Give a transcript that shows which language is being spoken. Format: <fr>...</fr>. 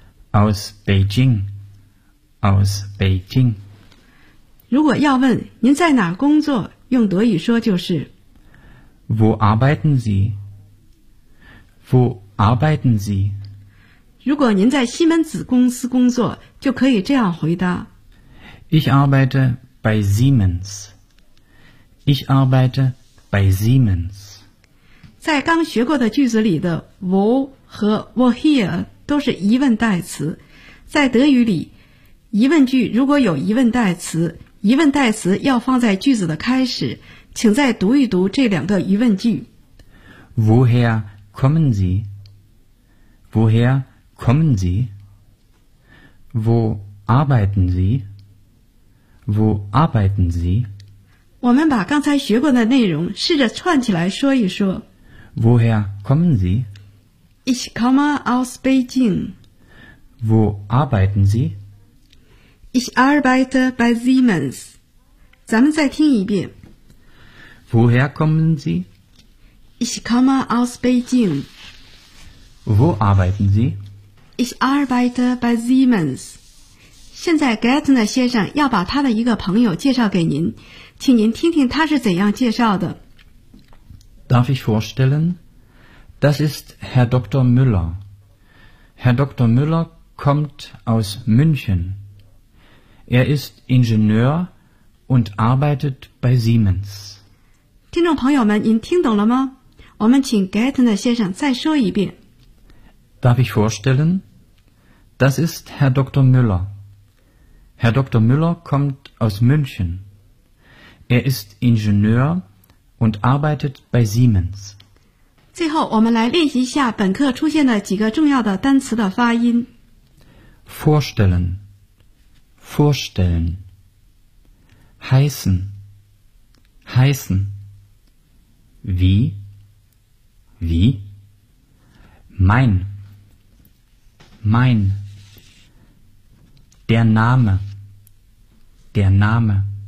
<de>Aus Beijing. Aus Beijing.</de> <zh>如果要问您在哪工作，用德语说就是</zh> <de>Wo arbeiten Sie? Wo arbeiten Sie?</de> <zh>如果您在西门子公司工作，就可以这样回答</zh> <de>Ich arbeite bei Siemens. Ich arbeite bei Siemens. By Siemens.</de> <zh>在刚学过的句子里的 wo 和 woher 都是疑问代词，在德语里，疑问句如果有疑问代词，疑问代词要放在句子的开始，请再读一读这两个疑问句。</zh> <de>Woher kommen Sie? Woher kommen Sie? Wo arbeiten Sie? Wo arbeiten Sie?</de> <zh>我们把刚才学过的内容试着串起来说一说。</zh> <de>Woher kommen Sie? Ich komme aus Beijing. Wo arbeiten Sie? Ich arbeite bei Siemens.</de> <zh>咱们再听一遍。</zh> <de>Woher kommen Sie? Ich komme aus Beijing. Wo arbeiten Sie? Ich arbeite bei Siemens.</de> <zh>现在 Gartner 先生要把他的一个朋友介绍给您。请您听听他是怎样介绍的。</zh> <de>Darf ich vorstellen? Das ist Herr Dr. Müller. Herr Dr. Müller kommt aus München. Er ist Ingenieur und arbeitet bei Siemens.</de> <zh>听众朋友们，您听懂了吗？我们请 Gaetner 先生再说一遍。</zh> <de>Darf ich vorstellen? Das ist Herr Dr. Müller. Herr Dr. Müller kommt aus München. Er ist Ingenieur und arbeitet bei Siemens.</de> <zh>最后我们来练习一下本课出现的几个重要的单词的发音。</zh> <de>Vorstellen, vorstellen. Heißen, heißen. Wie, wie. Mein, mein. Der Name, der Name.</de>